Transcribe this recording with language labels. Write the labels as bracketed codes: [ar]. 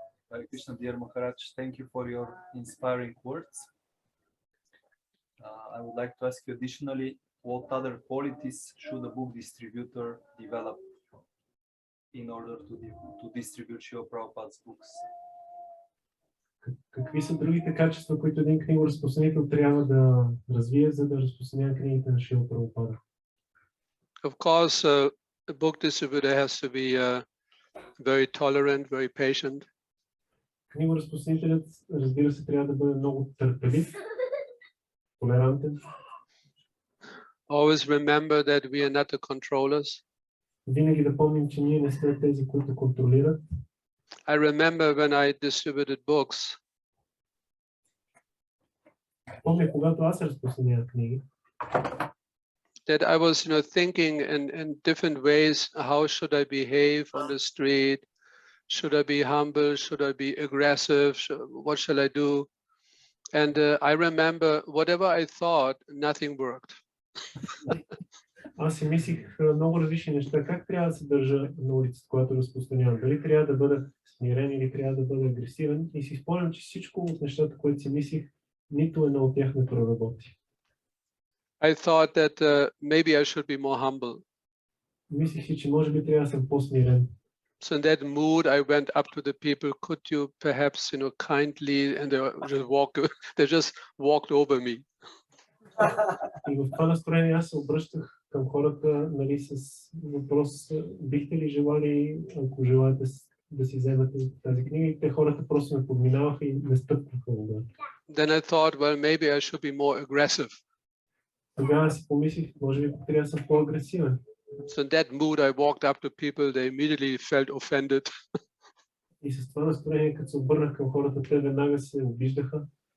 [en] Hare Krishna, dear Maharaj, thank you for your inspiring words. I would like to ask you additionally, what other qualities should a book distributor develop in order to distribute Srila Prabhupada's books? [bg] Какви са другите качества, които един книгоразпространител трябва да развие, за да разпространява книгите на Шрила Прабхупада? [en] Of course, a book distributor has to be very tolerant, very patient. [bg] Книгоразпространителят, разбира се, трябва да бъде много търпелив, толерантен. [en] Always remember that we are not the controllers. [bg] Винаги да помним, че ние не сме тези, които контролират. [en] I remember when I distributed books, [bg] Помня, когато аз разпространявах книги, [en] that I was, thinking in different ways. How should I behave on the street? Should I be humble? Should I be aggressive? What shall I do? And I remember whatever I thought, nothing worked. [bg] аз си мислих много различни неща. Как трябва да се държа на улицата, когато разпространявам? Дали трябва да бъда смирен или трябва да бъда агресивен? И си спомням, че всичко от нещата, които си мислих, нито едно от тях не проработи. [en] I thought that maybe I should be more humble. [bg] Мислих си, че може би трябва да съм по-смирен. [en] So in that mood, I went up to the people. Could you perhaps, kindly, and they just walked over me. [bg] И в това настроение аз се обръщах към хората, нали, с въпрос: бихте ли желали, ако желаете, да си вземете тази книга? И те хората просто ме подминаваха и не стъпваха. [en] Then I thought, well, maybe I should be more aggressive. [bg] Тогава си помислих, може би трябва да съм по-агресивен. [en] So in that mood, I walked up to people. They immediately felt offended. [bg] И с това настроение, като се обърнах към хората, те веднага се обиждаха.